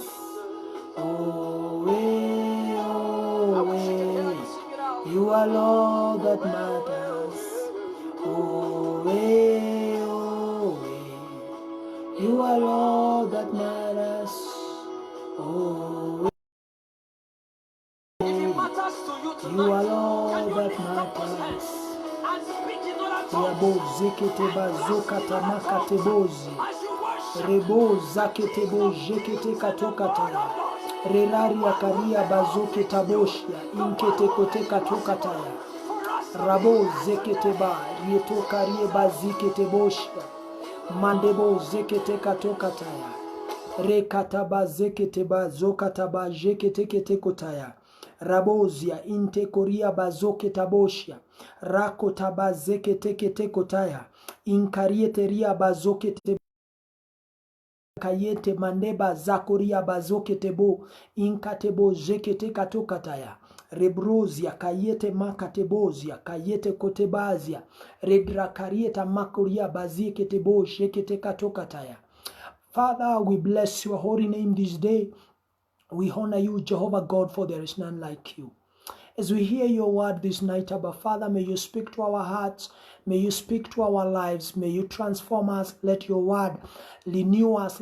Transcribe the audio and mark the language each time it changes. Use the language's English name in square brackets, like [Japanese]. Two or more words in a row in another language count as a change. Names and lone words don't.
[English] Oh, you are all that matters. Oh, you are all that matters. Oh, you are all that matters. Yabo zekete bazoka tamaka tebozi. Rebo zakete bo jekete katokataya. Relaria karia bazoke taboshia. Inkete kote katokataya. Rabo zekete ba. Rieto karie bazikete boshia. Mandebo zekete katokataya. Rekataba zekete ba zokataba jekete kete kotaya. Rabozia inte koria bazoke taboshia. Rako taba zekete kete kotaya. Inkariete ria bazoke te kayete mandeba zakoria bazoke tebo. Inkatebo jekete katokataya. Rebrozia kayete makatebozia kayete kotebazia. Redra karieta makoria bazike tebo jekete katokataya. Father, we bless your holy name this day. We honor you, Jehovah God, for there is none like you. As we hear your word this night, Abba Father, may you speak to our hearts. May you speak to our lives. May you transform us. Let your word renew us.